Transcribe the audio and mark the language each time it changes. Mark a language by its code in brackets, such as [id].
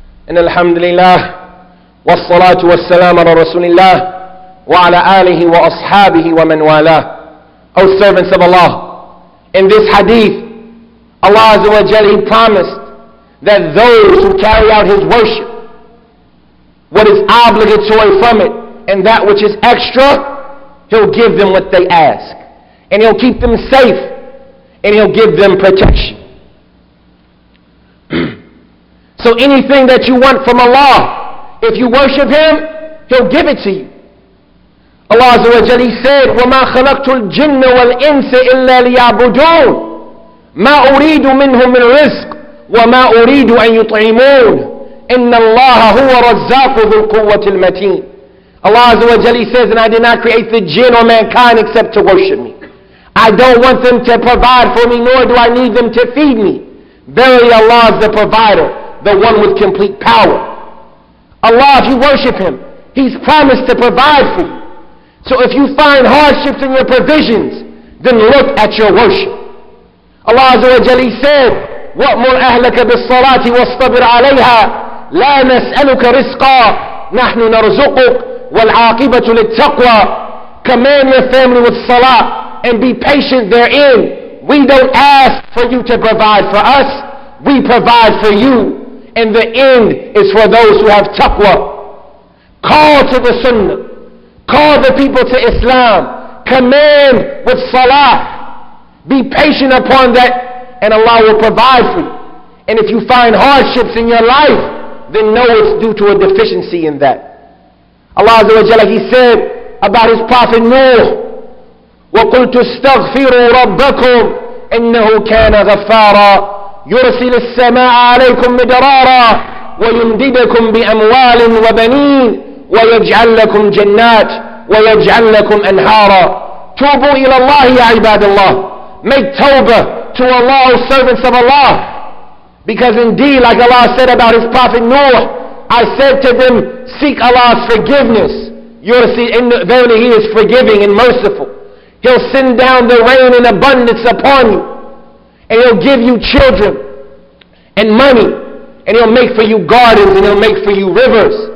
[ar] إن الحمد لله والصلاة والسلام على رسول الله وعلى آله وأصحابه ومن والاه. [en] O servants of Allah, in this hadith, Allah Azza wa Jalla, He promised that those who carry out His worship, what is obligatory from it and that which is extra, He'll give them what they ask. And He'll keep them safe and He'll give them protection. So anything that you want from Allah, if you worship Him, He'll give it to you. Allah Azza wa Jalla, He said, [ar] وَمَا خَلَقْتُ الْجِنَّ وَالْإِنسَ إِلَّا لِيَعْبُدُونَ مَا أُرِيدُ مِنْهُمْ مِنْ رِزْقٍ وَمَا أُرِيدُ أَنْ يُطْعِمُونَ إِنَّ اللَّهَ هُوَ رَزَّاقُ ذُو الْقُوَّةِ الْمَتِينَ. [en] Allah Azza wa Jalla, He says, and I did not create the jinn or mankind except to worship me. I don't want them to provide for me, nor do I need them to feed me. Verily Allah is the provider, the one with complete power. Allah, if you worship Him, He's promised to provide for you. So if you find hardships in your provisions, then look at your worship. Allah Azza wa Jalla said, [ar] وَأْمُرْ أَهْلَكَ بِالصَّلَاةِ وَاصْطَبِرْ عَلَيْهَا لَا نَسْأَلُكَ رِزْقًا نَحْنُ نَرْزُقُكَ وَالْعَاقِبَةُ لِلتَّقْوَى. [en] Command your family with salah and be patient therein. We don't ask for you to provide for us, we provide for you. And the end is for those who have taqwa. Call to the sunnah. Call the people to Islam. Command with salah. Be patient upon that and Allah will provide for you. And if you find hardships in your life, then know it's due to a deficiency in that. Allah Azza wa Jalla, He said, about his prophet Nuh. [ar] وَقُلْتُ اسْتَغْفِرُوا رَبَّكُمْ إِنَّهُ كَانَ غَفَّارًا يُرْسِلِ السَّمَاءَ عَلَيْكُمْ مِدْرَارًا وَيُمْدِدَكُمْ بِأَمْوَالٍ وَبَنِينَ وَيَجْعَلْ لَكُمْ جَنَّاتٍ وَيَجْعَلْ لَكُمْ أَنْهَارًا Tubu ila Allah ya ibadallah. [en] Make tawbah to Allah, O servants of Allah. Because indeed, like Allah said about his prophet Noah, I said to them, seek Allah's forgiveness. You'll see, verily he is forgiving and merciful. He'll send down the rain in abundance upon you. And he'll give you children and money. And he'll make for you gardens and he'll make for you rivers.